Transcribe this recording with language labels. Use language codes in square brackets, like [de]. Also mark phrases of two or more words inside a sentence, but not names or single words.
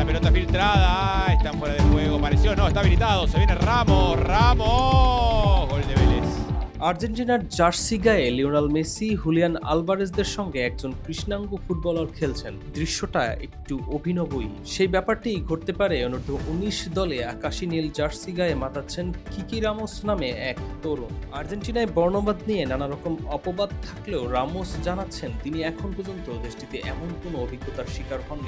[es] pelota filtrada, están fuera de juego, pareció, no, está habilitado, se viene Ramos, Ramos, gol de Vélez. [bn] আর্জেন্টিনার জার্সি গায়ে লিওনেল মেসি, হুলিয়ান আলভারেজদের সঙ্গে একজন কৃষ্ণাঙ্গ ফুটবলার খেলছেন। দৃশ্যটা একটু অভিনবই। সেই ব্যাপারটি ঘটতে পারে অনূর্ধ্ব ১৯ দলে আকাশি নীল জার্সি গায়ে মাতাচ্ছেন কিকি রামোস নামে এক তরুণ। আর্জেন্টিনায় বর্ণবাদ নিয়ে নানা রকম অপবাদ থাকলেও রামোস জানাচ্ছেন তিনি এখন পর্যন্ত দেশটিতে এমন কোনো অভিজ্ঞতার শিকার হননি।